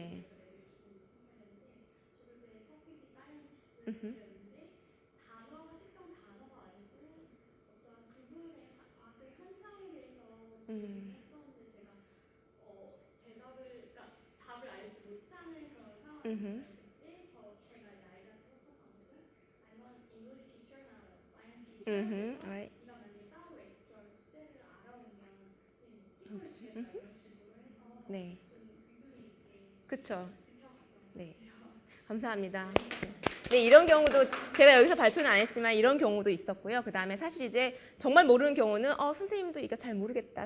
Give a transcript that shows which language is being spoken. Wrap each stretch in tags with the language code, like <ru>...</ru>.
<ko>애들이 조금 했는데 저도 그때 토픽이 사이언스였는데 단어 특정 단어가 아니고 어떤 부분의 과학적 현상에 대해서 질문을 했었는데 제가 음흠. 그래서 제가 나이가 똑똑하거든.</ko> <en>I'm an English teacher, not a science teacher.</en> <ko>그래서</ko> <en>Alright.</en> <ko>네가 만약에 따로 엑스트라 숙제를 알아오면 스티커를 주겠다 이런 식으로 해서 네. 좀 의도리 있게 그쵸. 지켜갔던 것 네. 같아요. 감사합니다. 네, 이런 경우도 제가 여기서 발표는 안 했지만 이런 경우도 있었고요. 그 다음에 사실 이제 정말 모르는 경우는 선생님도 이거 잘 모르겠다.</ko>